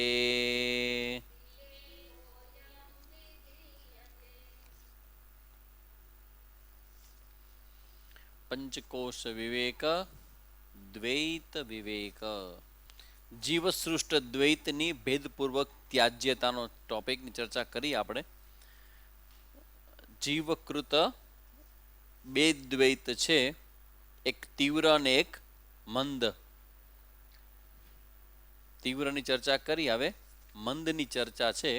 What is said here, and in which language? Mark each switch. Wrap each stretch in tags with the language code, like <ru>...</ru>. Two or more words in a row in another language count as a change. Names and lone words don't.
<gu>પંચકોશ વિવેક દ્વૈત વિવેક જીવસૃષ્ટ દ્વૈતની ભેદપૂર્વક ત્યાજ્યતાનો ટોપિકની ચર્ચા કરી આપણે। જીવકૃત બે દ્વૈત છે, એક તીવ્ર અને એક મંદ। તીવ્રની ચર્ચા કરી, હવે મંદની ચર્ચા છે।</gu>